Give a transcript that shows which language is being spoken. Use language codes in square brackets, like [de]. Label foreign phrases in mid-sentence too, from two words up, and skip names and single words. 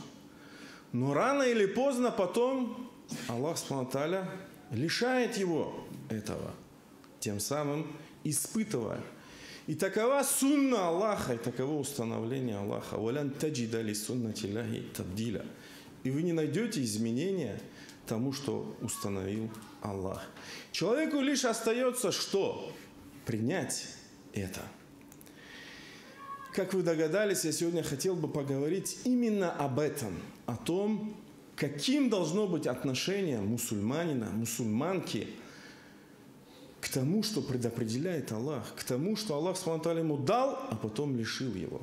[ru] Но рано или поздно потом Аллах [ar] سبحانه وتعالى [ru] лишает его этого, тем самым испытывая. И такова сунна Аллаха, и таково установление Аллаха. [ar] «ولن تجد لسنة الله تبديلا». [ru] И вы не найдете изменения тому, что установил Аллах. Человеку лишь остается что? Принять это. Как вы догадались, я сегодня хотел бы поговорить именно об этом, о том, каким должно быть отношение мусульманина, мусульманки к тому, что предопределяет Аллах, к тому, что Аллах [ar] سبحانه وتعالى [ru] ему дал, а потом лишил его.